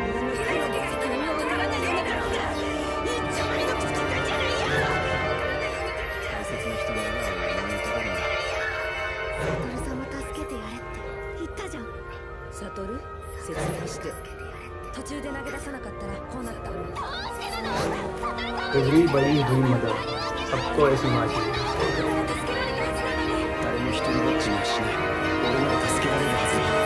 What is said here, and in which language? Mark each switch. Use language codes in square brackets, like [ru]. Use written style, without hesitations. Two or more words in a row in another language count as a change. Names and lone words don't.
[ja] 責任を取らないんだから一丁目の口くんじゃないよ。大切な人の笑顔を思い浮かべるんだ。サトルさんも助けてやれって言ったじゃん。サトル、説明して。途中で投げ出さなかったらこうなった。どうしてなの。サトルさん [en] everybody dream mother [hi] सबको ऐसी माँ चाहिए [ja] 助けられるはずなのに。誰も一人ぼっちにはしない。俺なら助けられるはずだ。